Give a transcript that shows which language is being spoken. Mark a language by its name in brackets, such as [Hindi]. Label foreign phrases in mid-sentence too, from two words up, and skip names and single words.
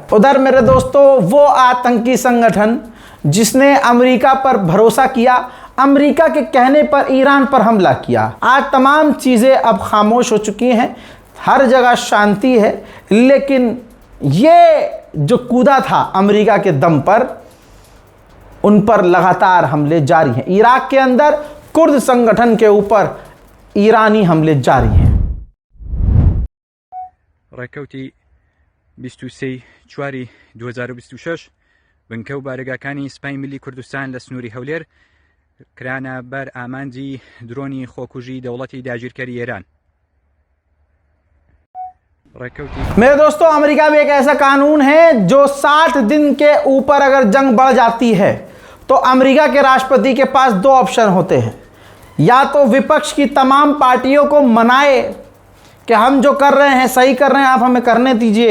[Hindi] उधर मेरे दोस्तों, वो आतंकी संगठन जिसने अमेरिका पर भरोसा किया, अमेरिका के कहने पर ईरान पर हमला किया, आज तमाम चीज़ें अब खामोश हो चुकी हैं, हर जगह शांति है। लेकिन ये जो कूदा था अमेरिका के दम पर, उन पर लगातार हमले जारी हैं। इराक के अंदर कुर्द संगठन के ऊपर ईरानी हमले जारी हैं। [Central Kurdish] ڕێکەوتی 23/4/2026 بنکەو بارگاکانی سوپای ملی کوردستان لە سنووری هەولێر کرانە بەر ئامانجی درۆنی خۆکوژی دەوڵەتی داگیرکەری ئێران. [Hindi] मेरे दोस्तों, अमेरिका में एक ऐसा कानून है जो 60 दिन के ऊपर अगर जंग बढ़ जाती है तो अमेरिका के राष्ट्रपति के पास दो ऑप्शन होते हैं। या तो विपक्ष की तमाम पार्टियों को मनाए कि हम जो कर रहे हैं सही कर रहे हैं, आप हमें करने दीजिए।